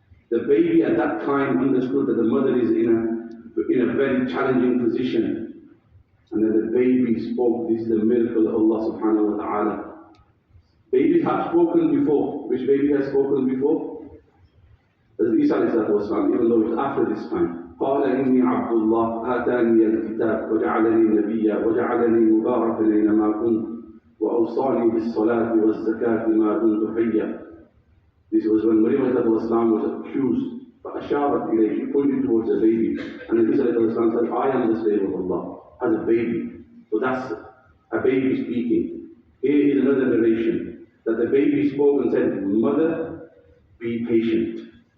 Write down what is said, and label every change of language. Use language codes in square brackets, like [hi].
[en] The baby at that time understood that the mother is in a very challenging position. And then the baby spoke. This is the miracle of Allah subhanahu wa ta'ala. Babies have spoken before. Which baby has spoken before? Hazrat Isa alayhi salatu wasalam, even though it's after this time. [ar] قال إني عبد الله آتاني الكتاب وجعلني نبيا وجعلني مباركا أينما كنت وأوصاني بالصلاة والزكاة ما دمت حيا. [en] This was when Maryam alayhi salatu wasalam was accused. [ar] فأشارت إليه, [en] she pointed towards the baby. And Isa alayhi salatu wasalam said, I am the slave of Allah, as a baby. So that's a baby speaking. Here is another narration, that the baby spoke and said, Mother, be patient.